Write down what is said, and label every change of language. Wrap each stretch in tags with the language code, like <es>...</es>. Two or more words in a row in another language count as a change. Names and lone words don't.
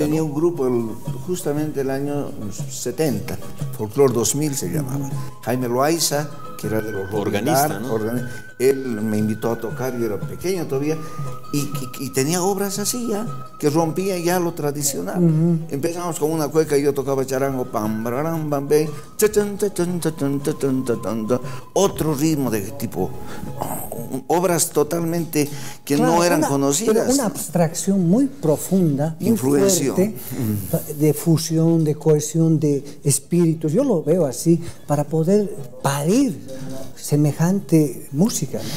<es>Yo tenía un grupo justamente el año 70, Folklore 2000 se llamaba. Jaime Loaiza, que era de los organista, ¿no? él me invitó a tocar, yo era pequeño todavía, y tenía obras así ya, que rompía ya lo tradicional. Empezamos con una cueca y yo tocaba charango, pam, bararam, bam, bam, chachan, chachan, chachan, chachan, chachan, otro ritmo de tipo, obras totalmente que no eran conocidas. Pero una abstracción muy profunda, muy influenció, fuerte, de fusión, de cohesión, de espíritus. Yo lo veo así, para poder parir semejante música, ¿no?</es>